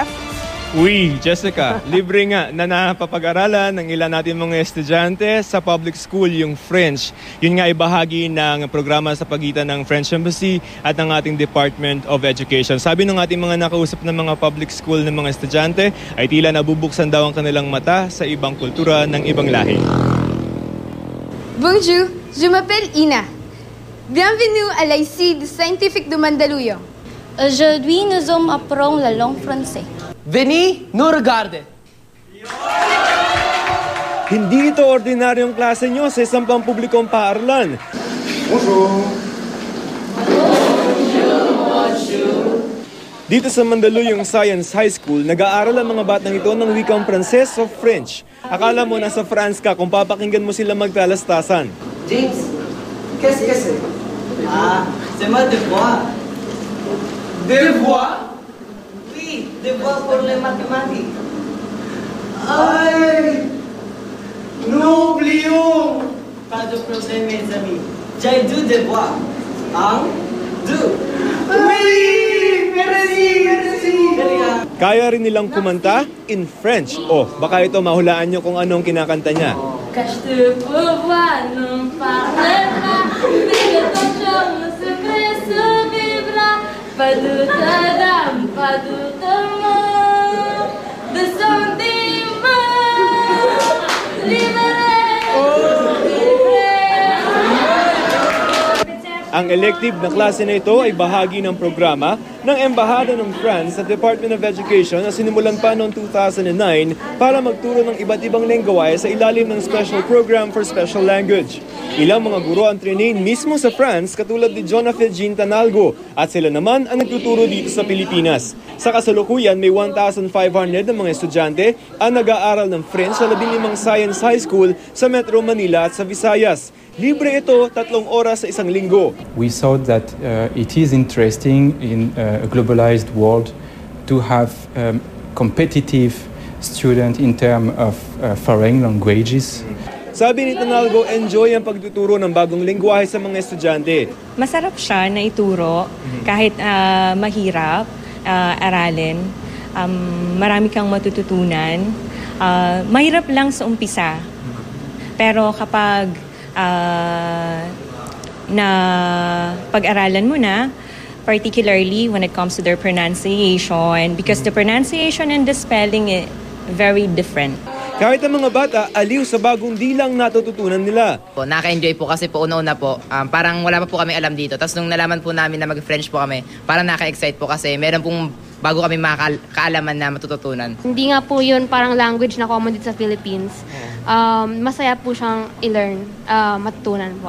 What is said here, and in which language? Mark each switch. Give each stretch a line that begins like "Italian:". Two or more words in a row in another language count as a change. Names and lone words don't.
Filipino: Uy, Jessica, libre nga na napapag-aralan ng ilan natin mga estudyante sa
English: public school
Filipino: yung French. Yun nga ay bahagi ng programa sa pagitan ng French Embassy at ng ating Department of Education. Sabi ng ating mga nakausap ng mga
English: public school
Filipino: ng mga estudyante ay tila nabubuksan daw ang kanilang mata sa ibang kultura ng ibang lahi.
French: Bonjour, je m'appelle Ina. Bienvenue à l'ICID scientifique de Mandaluyong. Aujourd'hui, nous apprends la langue française. Venez, nous regarder.
Filipino: Hindi ito ordinaryong klase nyo sa isang pampublikong paaralan.
French: Bonjour.
Filipino: Dito sa Mandaluyong Science High School, nag-aaral ang mga batang ito ng wikang Pranses o French. Akala mo nasa France ka kung papakinggan mo sila magtalastasan.
French: James, qu'est-ce que c'est? Ah, c'est moi devoir. Devoir? Oui, devoir pour les mathématiques. Aïe! Nous oublions! Pas de problème, mes amis. J'ai deux devoirs. Un, deux. Oui! Merci! Merci!
Filipino: Kaya rin nilang kumanta
English: in French.
Filipino: O, baka ito mahulaan nyo kung anong kinakanta niya.
French: Cache-te pour voir, non parle pas, mais que ton charme secret se vivra. Pas de ta dame, pas de ta main, de sentiments libérés.
Filipino: Ang elective na klase na ito ay bahagi ng programa ng Embahada ng France sa Department of Education na sinimulan pa noong 2009 para magturo ng iba't ibang lengguwahe sa ilalim ng Special Program for Special Language. Ilang mga guro ang trainee mismo sa France katulad ni Jonathan Jean Tanalgo at sila naman ang nagtuturo dito sa Pilipinas. Sa kasalukuyan, may 1,500 na mga estudyante ang nag-aaral ng French sa 15 Science High School sa Metro Manila at sa Visayas. Libre ito 3 oras sa isang linggo.
English: We thought that it is interesting in a globalized world to have competitive students in terms of foreign languages.
Filipino: Sabi ni Tanalgo, enjoy ang pagtuturo ng bagong lengguwahe sa mga estudyante. Masarap siya na ituro kahit mahirap aralin. Marami kang matututunan. Mahirap lang sa umpisa. Pero kapag na pag-aralan mo na,
English: particularly when it comes to their pronunciation, because the pronunciation and the spelling is very different.
Filipino: Kahit ang mga bata, aliw sa bagong dilang natututunan nila. Naka-enjoy po kasi po una-una po, parang wala pa po kami alam dito. Tapos nung nalaman po namin na mag-French po kami, parang naka-excite po kasi meron pong bago kami kaalaman na matututunan. Hindi nga po yun parang language na common dito sa Philippines. Masaya po siyang i-learn, matutunan po.